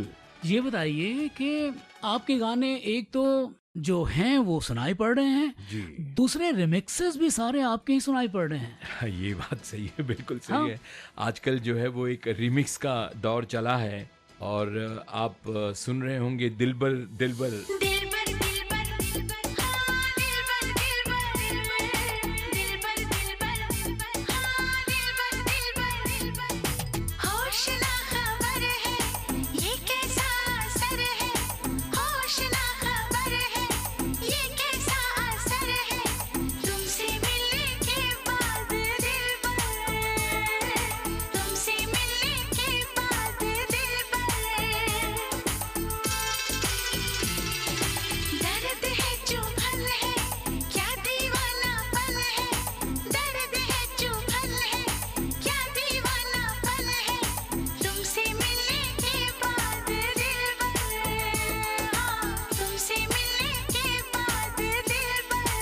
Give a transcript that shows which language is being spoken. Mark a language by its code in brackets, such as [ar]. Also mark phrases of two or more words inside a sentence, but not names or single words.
[hi] ये बताइए कि आपके गाने एक तो जो हैं वो सुनाई पड़ रहे हैं, जी। दूसरे रिमिक्सेस भी सारे आपके ही सुनाई पड़ रहे हैं। हाँ, ये बात सही है, बिल्कुल सही हाँ। है। आजकल जो है वो एक रिमिक्स का दौर चला है और आप सुन रहे होंगे दिलबर दिलबर। दिलबर दिलबर दिलबर हाँ दिलबर दिलबर दिलबर दिलबर दिलबर हाँ दिलबर दिलबर दिलबर होश ना खबर है ये कैसा असर है होश ना खबर है ये कैसा असर है तुमसे मिलने के बाद दिलबर तुमसे मिलने के बाद दिलबर दर्द है जो भल है क्या दीवाना पल है दर्द है जो भल है क्या दीवाना पल है तुमसे मिलने के बाद दिलबर तुमसे मिलने के बाद दिलबर